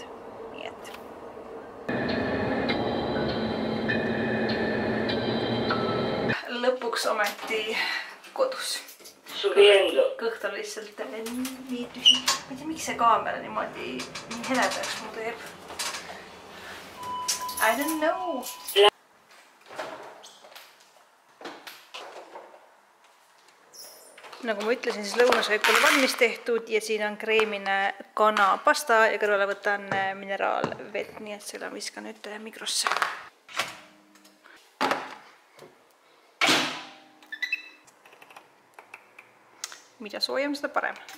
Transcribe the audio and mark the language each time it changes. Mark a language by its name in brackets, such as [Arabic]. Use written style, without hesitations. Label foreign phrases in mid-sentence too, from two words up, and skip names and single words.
[Estonian] Nii et. Lõpuks ometi kodus. Kõht on lihtsalt nii tühi. Ma ei tea, miks see kaamera niimoodi nii heledaks mu teeb. [English] I don't know. [Estonian] Nagu ma ütlesin, siis lõunasöök on valmis tehtud ja siin on kreemine kanapasta ja kõrvale võtan mineraalvett, nii et selle viskan nüüd mikrosse. Mida soojem, seda parem.